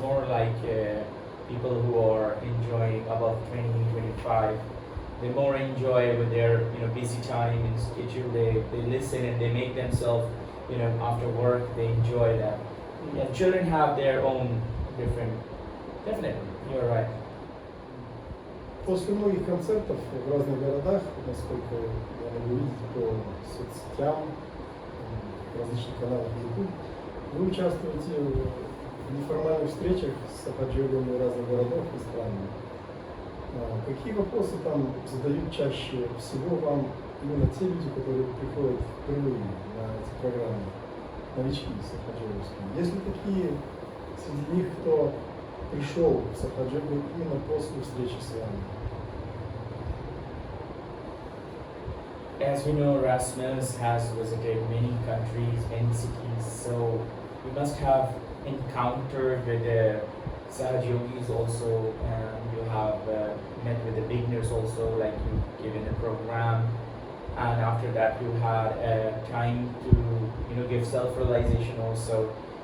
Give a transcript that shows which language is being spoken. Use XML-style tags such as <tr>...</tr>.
<en>more like people who are enjoying above 20, 25. They more enjoy with their busy time and schedule. They listen and they make themselves after work they enjoy that. Yeah, children have their own different. Definitely, you're right.</en> <ru>После многих концертов в разных городах, насколько я могу видеть по соцсетям, различных каналах YouTube, вы участвуете в неформальных встречах с сахаджиогами разных городов и стран. Какие вопросы там задают чаще всего вам именно те люди, которые приходят впервые на эти программы, новички сахаджиовские? Есть ли такие среди них, кто пришел в Сахаджиогу именно после встречи с вами?</ru> <en>As we know, Rasmus has visited many countries, many cities, so you must have encountered with the Sahaj yogis also, and you have met with the beginners also, like you given a program, and after that you had time to give self-realization also.</en>